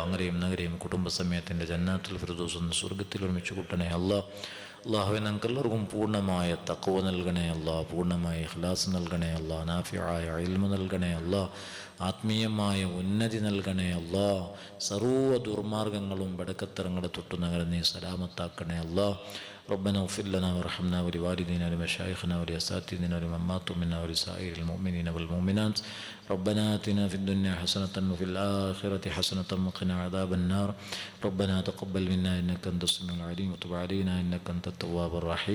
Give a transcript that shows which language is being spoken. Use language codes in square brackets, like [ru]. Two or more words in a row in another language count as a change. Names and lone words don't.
[ml] അങ്ങനെയും നഗരെയും കുടുംബസമയത്തിൻ്റെ ജന്നാത്തുൽ ഫിർദൗസ് എന്ന സ്വർഗ്ഗത്തിൽ ഒരുമിച്ച് കൂട്ടണേ അല്ലാ. അള്ളാഹുവേ ഞങ്ങൾക്കെല്ലാവർക്കും പൂർണ്ണമായ തഖ്വ നൽകണേ അല്ലാ, പൂർണ്ണമായ ഇഖ്ലാസ് നൽകണേ അല്ലാ, നാഫിയായ ഇൽമു നൽകണേ അല്ലാ, ആത്മീയമായ ഉന്നതി നൽകണേ അല്ലാ. സർവ്വ ദുർമാർഗങ്ങളും ബടക്കത്തരങ്ങളെ തൊട്ടു ഞങ്ങളെ നീ സലാമത്താക്കണേ അല്ലാ. [ar] ربنا اغفر لنا وارحمنا ولوالدينا ولمشايخنا ولأساتذتنا ولمن ماتوا منا ولسائر المؤمنين والمؤمنات. ربنا آتنا في الدنيا حسنة وفي الآخرة حسنة وقنا عذاب النار. ربنا تقبل منا إنك أنت السميع العليم وتب علينا إنك أنت التواب الرحيم.